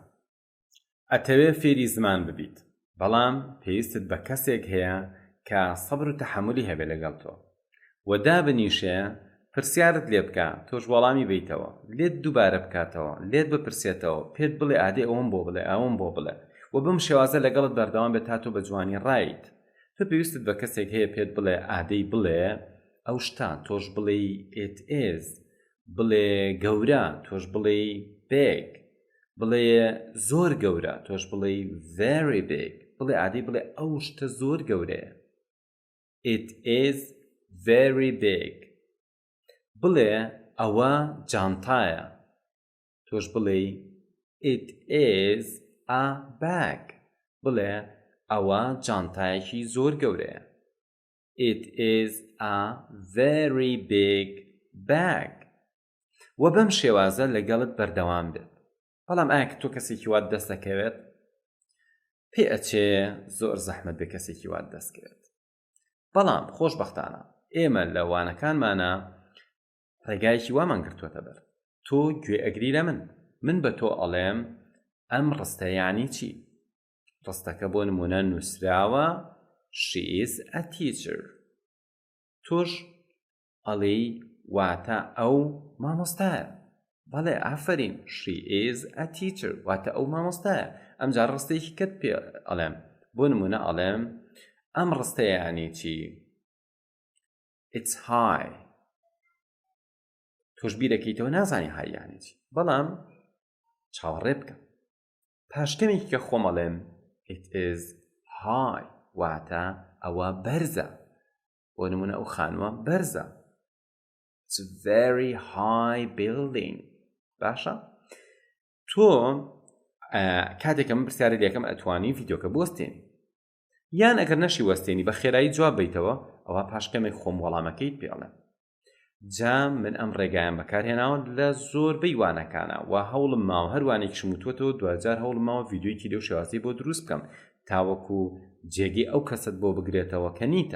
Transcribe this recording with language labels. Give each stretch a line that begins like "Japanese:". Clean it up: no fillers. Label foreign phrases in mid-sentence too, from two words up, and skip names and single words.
Central Kurdish: ئەتەوێ فێری زمان ببیت، بەڵام پێویستت بە کەسێک هەیە کە سەبر و تەحەمولی هەبێ لەگەڵ تۆ و دابنیشێ پرسیارت لێ بکە، تۆش وەڵامی بیتەوە، لێت دووبارە بکاتەوە، لێت بپرسێتەوە، پێت بڵێ ئادێ ئەوم بۆ بڵێ ئەوم بۆ بڵێ و بەم شێوازە لەگەڵت بەردەوام بێت تا تۆ بە جوانی ڕایت. تۆ پێویستت بە کەسێک هەیە پێت بڵێ ئادەی بڵێ ئەو شتە، تۆش بڵێ
English: it is،
Central Kurdish: بڵێ گەورە، تۆش بڵێ big، بڵێ زۆر گەورە، تۆش بڵێ
English: very big،
Central Kurdish: بڵێ ئادەی بڵێ ئەو شتە زۆر گەورەیە.
English: it is very big.
Central Kurdish: بڵێ ئەوە جانتایە، تۆش بڵێ
English: it is a bag،
Central Kurdish: بڵێ ئەوە جانتایەکی زۆر گەورەیە.
English: it is a very big bag.
Central Kurdish: و بەم شێوازە لەگەڵت بەردەوام بێت. بەڵام ئایا تۆ کەسێکی وات دەست دەکەوێت؟ پێ ئەچێ زۆر زەحمەت بێ کەسێکی وات دەستکەوێت. بەڵام خۆشبەختانە ئێمە لە وانەکانمانە ڕێگایەکی وامان گرتووەتە بەر. تۆ گوێ ئەگری لە من بە تۆ ئەڵێم ئەم ڕستە یانی چی؟ ڕستەکە بۆ نمونە نووسراوە
English: she is a teacher.
Central Kurdish: تۆش ئەڵێی واتە ئەو مامۆستایە. بەڵێ ئافرین،
English: she is a teacher،
Central Kurdish: واتە ئەو مامۆستایە. ئەمجار ڕستەیەکی کەت پێ ئەڵێم، بۆ نمونە ئەڵێم ئەم ڕستەیە یانی چی؟
English: it's high.
Central Kurdish: تۆش بیرەکەیتەوە نازانی های یانی چی، بەڵام چاوەڕێ بکە. پاشکەمێکی کە خۆم ئەڵێم
English: it is high،
Central Kurdish: واتە ئەوە بەرزە. بۆ نمونە ئەو خانووە بەرزە.
English: it's a very high building.
Central Kurdish: باشە؟ تۆ کاتێکە من پرسیاری لێکەم ئەتوانی ڤیدیۆکە بوەستێنی، یان ئەگەر نەشی وەستێنی بە خێرایی جواب بیتەوە، ئەوە پاشکەمێک خۆم وەڵامەکەیت پێڵێم. جا من ئەم ڕێگایان بەکارهێناوە لە زۆربەی وانەکانە و هەوڵم ماوە هەروانێکیشم وتوەتەوە دوجار هەوڵم ماوە ڤیدیۆیکی لەو شێوازەی بۆ دروست بکەم تاوەکو جێگەی ئەو کەست بۆ بگرێتەوە کە نیتە.